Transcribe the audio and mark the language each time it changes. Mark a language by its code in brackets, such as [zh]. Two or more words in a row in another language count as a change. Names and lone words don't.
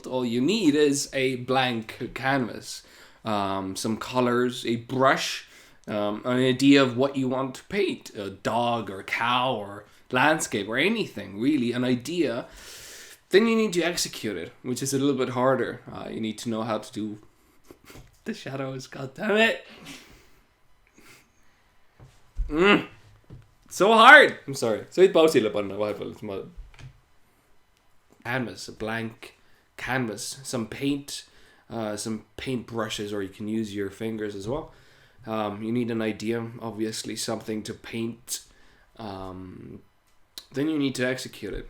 [en] All you need is a blank canvas, some colors, a brush, an idea of what you want to paint, a dog or a cow or landscape or anything, really, an idea. Then you need to execute it, which is a little bit harder. You need to know how to do the shadows, god damn it. So hard. I'm sorry. So [et] võid pausile panna vahepeal, et ma [en] canvas, a blank canvas, some paint brushes, or you can use your fingers as well. You need an idea, obviously, something to paint. Then you need to execute it.